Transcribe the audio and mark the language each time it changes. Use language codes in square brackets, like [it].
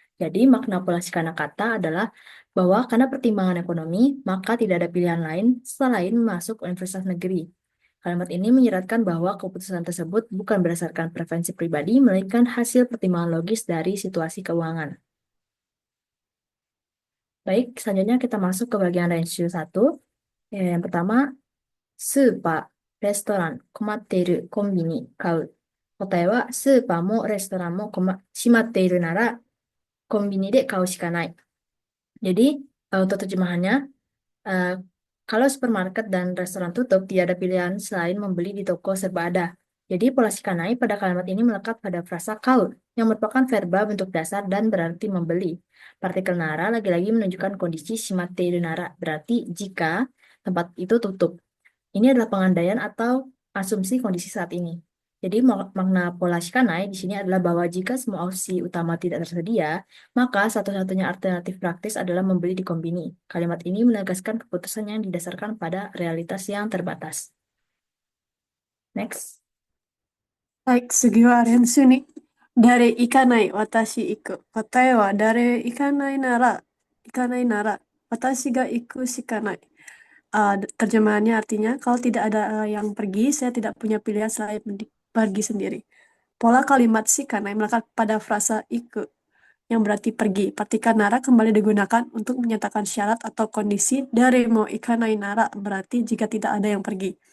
[id] Jadi makna pola shikanakata adalah bahwa karena pertimbangan ekonomi, maka tidak ada pilihan lain selain masuk universitas negeri. Kalimat ini menyeratkan bahwa keputusan tersebut bukan berdasarkan preferensi pribadi, melainkan hasil pertimbangan logis dari situasi keuangan. Baik, selanjutnya kita masuk ke bagian renshu 1. Yang pertama, [ja] スーパー、レストラン、困っている、コンビニ、買う。答えは、スーパーもレストランも閉まっているなら、コンビニで買うしかない。 [id] Jadi, untuk terjemahannya, eh, kalau supermarket dan restoran tutup, tidak ada pilihan selain membeli di toko serba ada. Jadi, pola shikanai pada kalimat ini melekat pada frasa kau, yang merupakan verba bentuk dasar dan berarti membeli. Partikel nara lagi-lagi menunjukkan kondisi shimate iru nara, berarti jika tempat itu tutup. Ini adalah pengandaian atau asumsi kondisi saat ini. Jadi makna pola shikanai di sini adalah bahwa jika semua opsi utama tidak tersedia, maka satu-satunya alternatif praktis adalah membeli di kombini. Kalimat ini menegaskan keputusan yang didasarkan pada realitas yang terbatas. Next. [ja] はい、次は練習に。誰行かない、私行く。答えは誰行かないなら、私が行くしかない. [id] Terjemahannya artinya, kalau tidak ada yang pergi, saya tidak punya pilihan selain pergi sendiri. Pola kalimat shikanai melekat pada frasa iku, yang berarti pergi. Partikel nara kembali digunakan untuk menyatakan syarat atau kondisi. Dari mo ikanai nara berarti jika tidak ada yang pergi.